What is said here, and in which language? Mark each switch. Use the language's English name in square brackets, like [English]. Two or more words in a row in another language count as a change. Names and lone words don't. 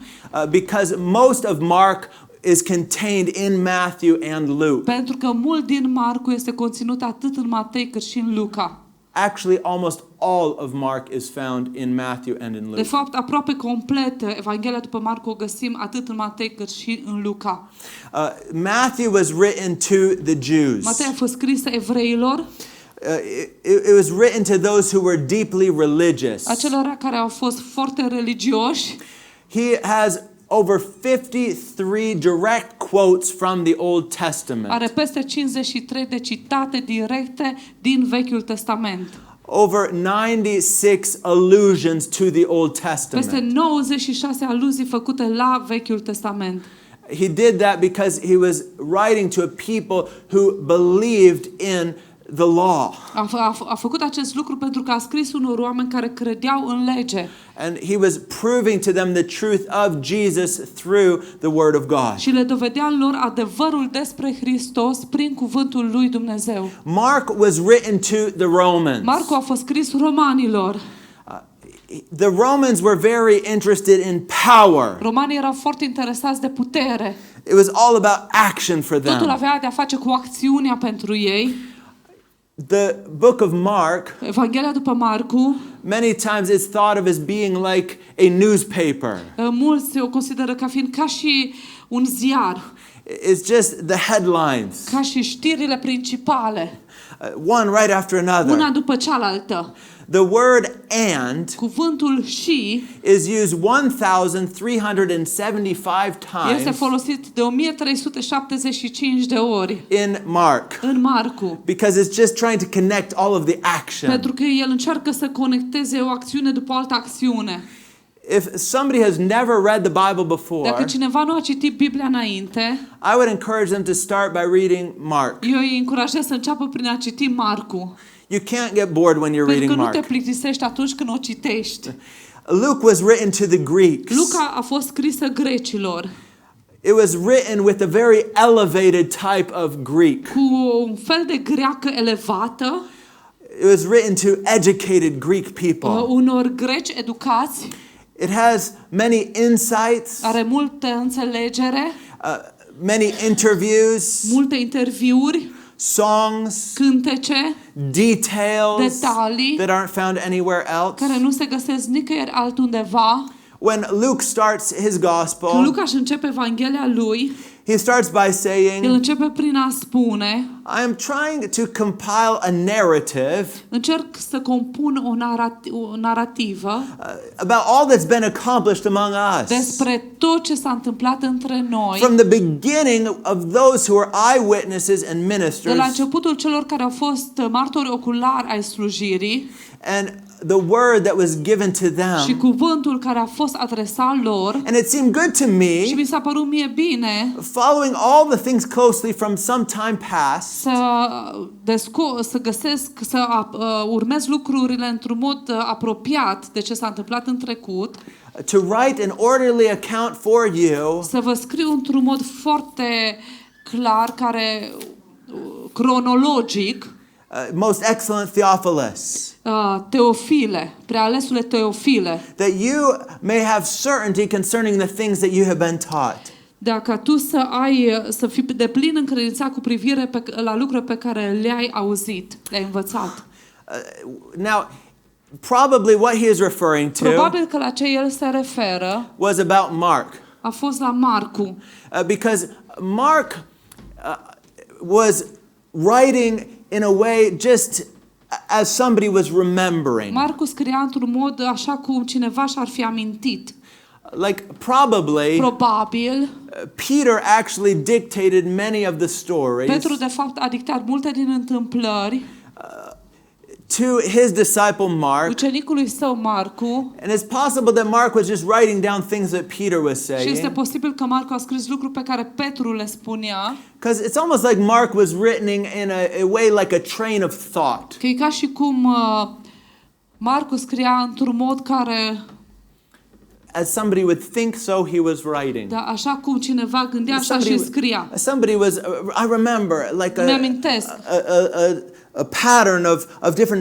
[English] Because most of Mark is contained in Matthew and Luke. [Romanian] pentru că mult din Marcu este conținut atât în Matei cât și în Luca. [English] Actually, almost all of Mark is found in Matthew and in [Romanian] De [English] Luke. [Romanian] fapt, aproape complet Evanghelia după Marcu o găsim atât în Matei cât și în Luca. [English] Matthew was written to the Jews. [Romanian] Matei a fost scrisă evreilor, [English] It was written to those who were deeply religious. [Romanian] acelora care au fost foarte religioși. [English] He has over 53 direct quotes from the Old Testament. [Romanian] Are peste 53 de citate directe din Vechiul Testament. [English] Over 96 allusions to the Old [Romanian] Peste [English] Testament. [Romanian] 96 aluzii făcute la Vechiul Testament. [English] He did that because he was writing to a people who believed in the law. [Romanian] A făcut acest lucru pentru că a scris unor oameni care credeau în lege. [English] And he was proving to them the truth of Jesus through the word of God. [Romanian] Și le dovedea lor adevărul despre Hristos prin cuvântul lui Dumnezeu. [English] Mark was written to the Romans. [Romanian] Marcu a fost scris romanilor. [English] The Romans were very interested in power. [Romanian] Romanii erau foarte interesați de putere. [English] It was all about action for them. [Romanian] Totul avea de-a face cu acțiunea pentru ei. [English] The book of Mark, [Romanian] Evanghelia după Marcu, [English] many times it's thought of as being like a newspaper. [Romanian] mulți o consideră ca fiind ca și un ziar, [English] It's just the headlines, [Romanian] ca și știrile principale, [English] one right after another. [Romanian] una după cealaltă. [English] The word and [Romanian] Cuvântul și [English] is used 1375 [Romanian] este [English] times [Romanian] folosit de 1375 de ori [English] in Mark [Romanian] în Marcu, [English] because it's just trying to connect all of the action. [Romanian] pentru că el încearcă să conecteze o acțiune după altă acțiune. [English] If somebody has never read the Bible before, [Romanian] Dacă cineva nu a citit Biblia înainte, [English] I would encourage them to start by reading Mark. [Romanian] eu îi încurajez să înceapă prin a citi Marcu. [English] You can't get bored when you're [Romanian] Pentru [English] reading [Romanian] că nu te [English] Mark. [Romanian] plictisești atunci când o citești. [English] Luke was written to the Greeks. [Romanian] Luca a fost scrisă grecilor, [English] It was written with a very elevated type of Greek. [Romanian] cu un fel de greacă elevată, [English] It was written to educated Greek people. [Romanian] unor greci educați, [English] It has many insights, [Romanian] are multă înțelegere, [English] many interviews, [Romanian] multe interviuri, [English] songs, [Romanian] cântece, [English] details [Romanian] detalii [English] that aren't found anywhere else. [Romanian] care nu se găsesc nicăieri altundeva. [English] When Luke starts his [Romanian] Când [English] gospel, [Romanian] Luca își începe Evanghelia lui, [English] he starts by [Romanian] el [English] saying, [Romanian] începe prin a spune: [English] I am trying to compile a narrative [Romanian] încerc să compun o narativă [English] about all that's been accomplished among us. [Romanian] despre tot ce s-a întâmplat între noi, [English] From the beginning of those who are eyewitnesses and [Romanian] de la [English] ministers, [Romanian] începutul celor care au fost martori oculari ai slujirii [English] and the word that was given to [Romanian] și [English] them. [Romanian] cuvântul care a fost adresat lor. [English] And it seemed good to [Romanian] Și [English] me, [Romanian] mi s-a părut mie bine [English] following all the things closely from some time past, [Romanian] să găsesc, să urmez lucrurile într-un mod apropiat de ce s-a întâmplat în trecut, [English] to write an orderly account for you [Romanian] să vă scriu într-un mod foarte clar, cronologic, [English] most excellent Theophilus, [Romanian] Teofile, prealesule Teofile, [English] that you may have certainty concerning the things that you have been taught. [Romanian] dacă tu să fii deplin încredințat cu privire la lucruri pe care le-ai auzit, le-ai învățat. [English] Now, probably what he is referring to [Romanian] Probabil că la ce el se referă [English] was about Mark, [Romanian] a fost la Marcu, [English] because Mark was writing in a way just as somebody was remembering. [Romanian] Marcu scria într-un mod așa cum cineva și-ar fi amintit. [English] Like [Romanian] Probabil, [English] Peter actually dictated many of the stories [Romanian] Petru de fapt a dictat multe din întâmplări [English] to his disciple Mark. [Romanian] ucenicului său Marcu, [English] And it's possible that Mark was just writing down things that Peter was [Romanian] și este [English] saying, [Romanian] posibil că Marcu a scris lucruri pe care Petru le spunea, [English] because it's almost like Mark was written in a way like a train of thought. [Romanian] că e ca și cum Marcu scria într-un mod care, [English] As somebody would think, so he was writing. [Romanian] da, așa cum cineva gândea, așa și scria. [English] Somebody was, I remember, like [Romanian] Mi-amintesc. [English] a pattern of different